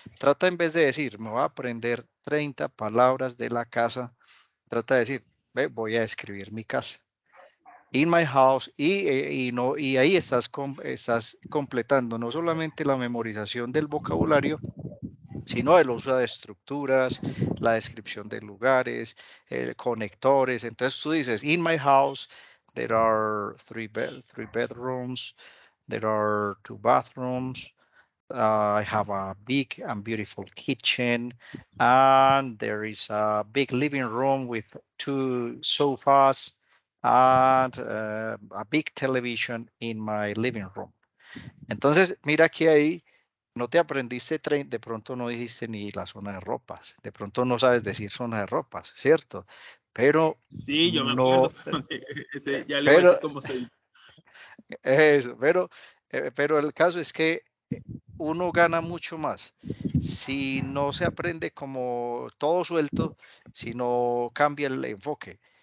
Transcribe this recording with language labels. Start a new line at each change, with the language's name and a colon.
Spanish: Trata en vez de decir, me voy a aprender 30 palabras de la casa, trata de decir, ve, voy a escribir mi casa.
English: In my house,
Spanish: y ahí estás completando no solamente la memorización del vocabulario, sino el uso de estructuras, la descripción de lugares, conectores. Entonces tú dices,
English: in my house, there are three bedrooms, there are 2 bathrooms, I have a big and beautiful kitchen, and there is a big living room with 2 sofas and a big television in my living room.
Spanish: Entonces, mira que ahí no te aprendiste, de pronto no dijiste ni la zona de ropas, de pronto no sabes decir zona de ropas, ¿cierto? Pero Sí, yo me acuerdo. no, Ya le voy a pero decir cómo se dice. eso, pero el caso es que uno gana mucho más si no se aprende como todo suelto, sino cambia el enfoque.